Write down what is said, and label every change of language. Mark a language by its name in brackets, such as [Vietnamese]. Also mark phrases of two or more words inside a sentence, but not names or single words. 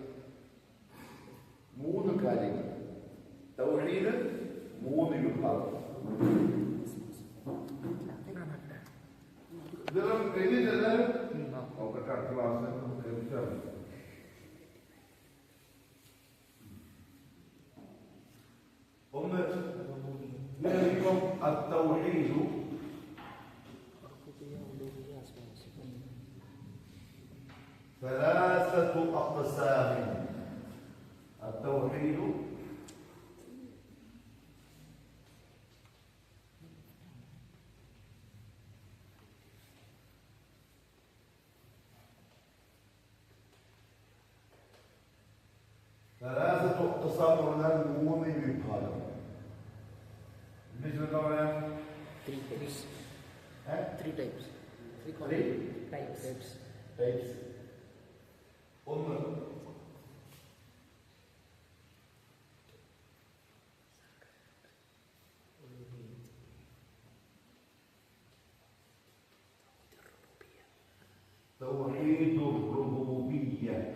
[Malayalam] 3 കാര്യങ്ങൾ. തൗഹീദ് 3 വിഭാഗം. ഇതെല്ലാം കഴിഞ്ഞില്ലെല്ലാരും നോക്കട്ടെ. അടുത്ത ക്ലാസ് ഒന്ന് [Arabic] التوحيد ثلاثة أقسام. التوحيد ثلاثة أقسام [Malayalam] പറഞ്ഞാൽ 3 വിഭാഗം. ഇംഗ്ലീഷിൽ എന്താ പറയാ? [English] 3 types. 3 types. 3 types. [Malayalam] ഒന്ന് [Arabic] توحيد الربوبية.